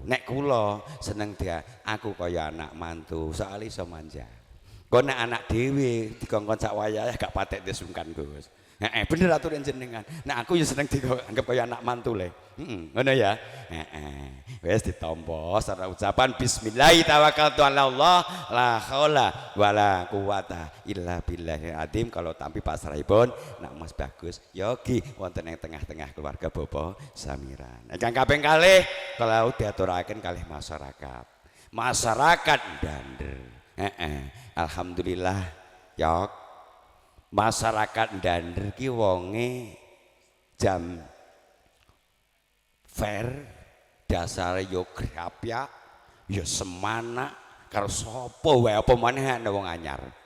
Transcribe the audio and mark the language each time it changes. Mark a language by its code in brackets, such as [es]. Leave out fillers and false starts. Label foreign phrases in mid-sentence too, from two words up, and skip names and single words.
[jv] Nek kula seneng dia aku kaya anak mantu soalnya iso manja. Kok nek anak dhewe dikongkon sak wayah gak patek disungkan Gus. Bener aturan jenengan. Nah aku ya seneng dianggap kaya anak mantule. Ngono ya. Wis ditampa secara ucapan [ar] بسم الله توكلت على الله لا حول ولا قوة إلا بالله العظيم. [jv] Kalau tampi pasrahipun nak Mas Bagus yogi wonten ing tengah-tengah keluarga Bopo Samiran. Ingkang kaping kalih kalau diaturaken kalih masyarakat. Masyarakat Dander. Alhamdulillah yok masyarakat Dander ki wonge jam fair dasare yo grapya yo semana karo sapa wae apa maneh ana wong anyar.